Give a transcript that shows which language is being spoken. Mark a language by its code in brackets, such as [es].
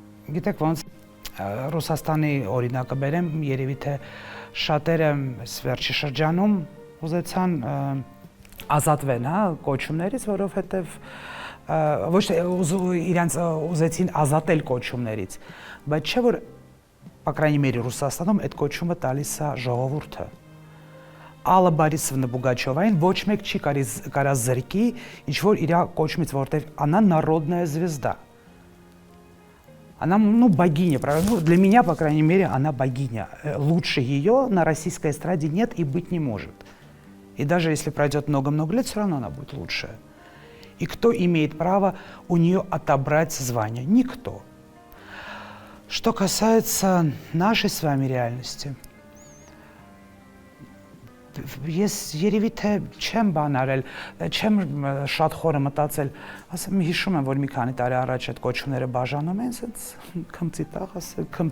[hy] Գիտեք ոնց Ռուսաստանի օրինակը բերեմ, երևի թե շատերը վերջի շրջանում ուզեցան ազատվեն, հա, կոչումներից, որովհետև ոչ թե իրանց ուզեցին ազատել կոչումներից, բայց չէ որ [ru] по крайней мере [hy] Ռուսաստանում այդ կոչումը տալիս է ժողովուրդը։ Ալլա Բարիսովնա Պուգաչովային ոչ մեկ չի կարա զրկի ինչ որ իր կոչումից, որտեղ [ru] она народная звезда. Она, богиня, правда? Для меня, по крайней мере, она богиня. Лучше ее на российской эстраде нет и быть не может. И даже если пройдет много-много лет, все равно она будет лучшая. И кто имеет право у нее отобрать звание? Никто. Что касается нашей с вами реальности, [hy] ես երևի թե չեմ բան արել, չեմ շատ խորը մտածել, ասեմ հիշում եմ որ մի քանի տարի առաջ այդ կոչումները բաժանում են, ասենց քմծիտաղ, ասել